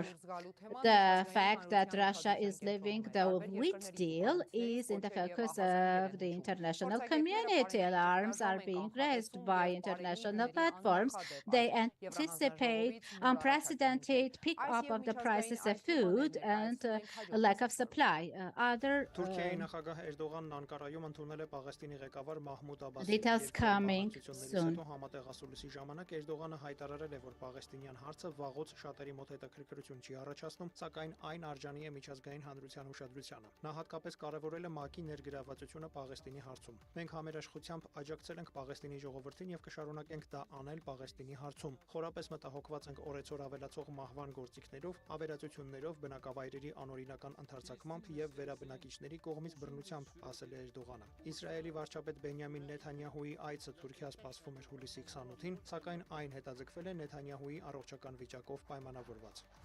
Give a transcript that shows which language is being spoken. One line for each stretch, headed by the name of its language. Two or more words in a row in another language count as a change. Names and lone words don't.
English: The fact that Russia is leaving the wheat deal is in the focus of the international community. Alarms are being raised by international platforms. They anticipate unprecedented pick-up of the prices of food and a lack of supply.
Armenian: Թուրքիայի նախագահ Էրդողանն Անկարայում ընդունել է Պաղեստինի ղեկավար Մահմուդ Աբասի
English: Details coming soon.
Armenian: հետո համատեղ ասուլիսի ժամանակ Էրդողանը հայտարարել է, որ պաղեստինյան հարցը վաղուց շատերի մոտ հետաքրքրություն չի առաջացնում, սակայն այն արժանի է միջազգային հանրության ուշադրությանը։ Նա հատկապես կարևորել է ՄԱԿ-ի ներգրավվածությունը Պաղեստինի հարցում։ Մենք համերաշխությամբ աջակցել ենք Պաղեստինի ժողովրդին եւ կշարունակենք դա անել Պաղեստինի հարցում։ Խորապես մտահոգված ենք օրեցօր ավելացող մահվան գործիքներով, ավերածություններով, բնակավայրերի անօրինական ընդարձակմամբ եւ վերաբնակիչների կողմից բռնությամբ, ասել է Էրդողանը։ Իսրայելի վարչապետ Բենյամին Նեթանյահուի այցը Թուրքիա սպասվում էր հուլիսի 28-ին, սակայն այն հետաձգվել է Նեթանյահուի առողջական վիճակով պայմանավորված։